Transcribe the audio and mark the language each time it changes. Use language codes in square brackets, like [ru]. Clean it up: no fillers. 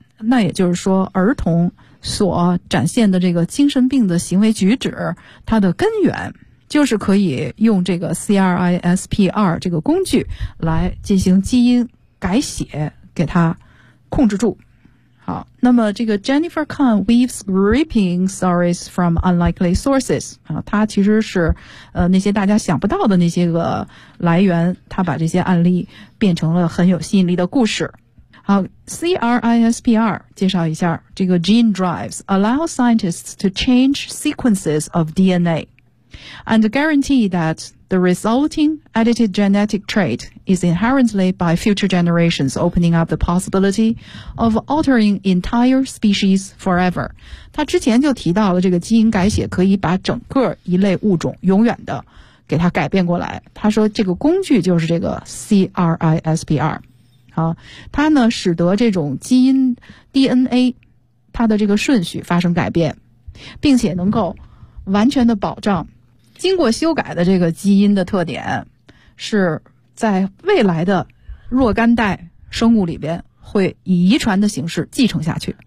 [zh] 那也就是说儿童所展现的这个精神病的行为举止，它的根源就是可以用这个 CRISPR 这个工具来进行基因改写，给它控制住。好，那么这个 [en] Jennifer Kahn weaves gripping stories from unlikely sources， [zh] 她其实是那些大家想不到的那些个来源，她把这些案例变成了很有吸引力的故事。好， CRISPR 介绍一下，这个 [en] gene drives allow scientists to change sequences of DNA and guarantee that the resulting edited genetic trait is inherently by future generations, opening up the possibility of altering entire species forever. [zh] 他之前就提到了这个基因改写可以把整个一类物种永远的给它改变过来。他说这个工具就是这个 CRISPR。它呢使得这种基因 DNA 它的这个顺序发生改变，并且能够完全的保障经过修改的这个基因的特点是在未来的若干代生物里边会以遗传的形式继承下去，